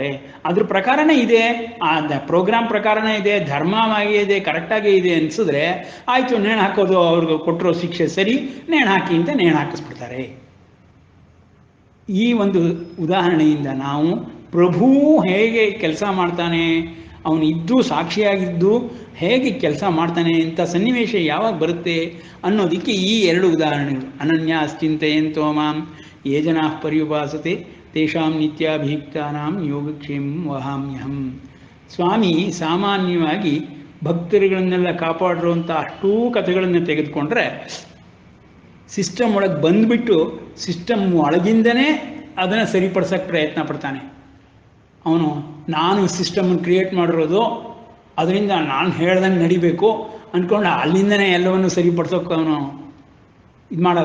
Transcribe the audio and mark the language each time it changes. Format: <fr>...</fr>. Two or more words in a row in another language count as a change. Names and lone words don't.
<kn>ಅದ್ರ ಪ್ರಕಾರನೇ ಇದೆ, ಆ ಪ್ರೋಗ್ರಾಮ್ ಪ್ರಕಾರನೇ ಇದೆ, ಧರ್ಮವಾಗಿ ಇದೆ, ಕರೆಕ್ಟಾಗಿ ಇದೆ ಅನಿಸಿದ್ರೆ ಆಯಿತು, ನೇಣು ಹಾಕೋದು ಅವ್ರಿಗೆ ಕೊಟ್ಟಿರೋ ಶಿಕ್ಷೆ ಸರಿ, ನೇಣು ಹಾಕಿ ಅಂತ ನೇಣು ಹಾಕಿಸ್ಬಿಡ್ತಾರೆ. ಈ ಒಂದು ಉದಾಹರಣೆಯಿಂದ ನಾವು ಪ್ರಭು ಹೇಗೆ ಕೆಲಸ ಮಾಡ್ತಾನೆ, ಅವನು ಇದ್ದು ಸಾಕ್ಷಿಯಾಗಿದ್ದು ಹೇಗೆ ಕೆಲಸ ಮಾಡ್ತಾನೆ ಅಂತ ಸನ್ನಿವೇಶ ಯಾವಾಗ ಬರುತ್ತೆ ಅನ್ನೋದಕ್ಕೆ ಈ ಎರಡು ಉದಾಹರಣೆಗಳು.</kn> <sa>ಅನನ್ಯಾಶ್ಚಿಂತೆಯಂತೋ ಮಾಂ ಯೇ ಜನಾಃ ಪರ್ಯುಪಾಸತೆ ತೇಷಾಂ ನಿತ್ಯಾಭಿಯುಕ್ತಾನಾಂ ಯೋಗಕ್ಷೇಮಂ ವಹಾಮ್ಯಹಂ.</sa> <kn>ಸ್ವಾಮಿ ಸಾಮಾನ್ಯವಾಗಿ ಭಕ್ತರುಗಳನ್ನೆಲ್ಲ ಕಾಪಾಡಿರುವಂಥ ಅಷ್ಟೂ ಕಥೆಗಳನ್ನು ತೆಗೆದುಕೊಂಡ್ರೆ ಸಿಸ್ಟಮ್ ಒಳಗೆ ಬಂದುಬಿಟ್ಟು ಸಿಸ್ಟಮ್ ಒಳಗಿಂದನೇ ಅದನ್ನು ಸರಿಪಡಿಸೋಕ್ಕೆ ಪ್ರಯತ್ನ ಪಡ್ತಾನೆ. ಅವನು ನಾನು ಸಿಸ್ಟಮನ್ನು ಕ್ರಿಯೇಟ್ ಮಾಡಿರೋದು, ಅದರಿಂದ ನಾನು ಹೇಳ್ದಂಗೆ ನಡಿಬೇಕು ಅಂದ್ಕೊಂಡು ಅಲ್ಲಿಂದನೇ ಎಲ್ಲವನ್ನು ಸರಿಪಡಿಸೋಕೆ ಅವನು ಇದು ಮಾಡಲ್ಲ.</kn>